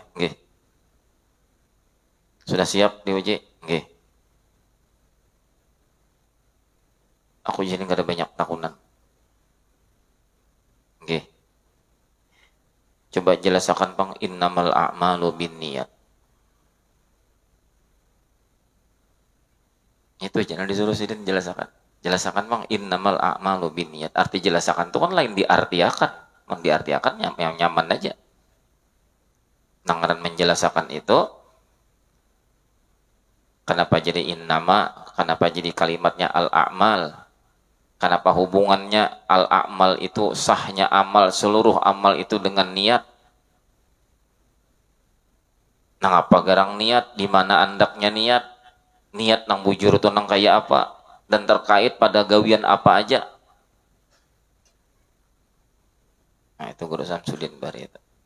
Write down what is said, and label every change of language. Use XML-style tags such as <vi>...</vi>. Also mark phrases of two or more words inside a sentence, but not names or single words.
<id>Nggih. Sudah siap diuji? Nggih.</id> <bjn>Aku jadi nggak ada banyak takunan.</bjn> <id>Nggih. Coba jelaskan Bang,</id> <ar>إنما الأعمال بالنيات.</ar> <bjn>Itu jangan disuruh sidin jelaskan. Jelaskan Bang,</bjn> <ar>إنما الأعمال بالنيات.</ar> <bjn>Arti jelaskan itu kan lain diartiakan. Diartiakan yang nyaman aja. Nangaran menjelaskan itu, kenapa jadi innama, kenapa jadi kalimatnya al-a'mal, kenapa hubungannya al-a'mal itu sahnya amal, seluruh amal itu dengan niat. Nang apa garang niat, di mana andaknya niat, niat nang bujur itu nang kayak apa, dan terkait pada gawian apa aja.</bjn> <id>Nah itu Guru Samsudin Bari itu.</id>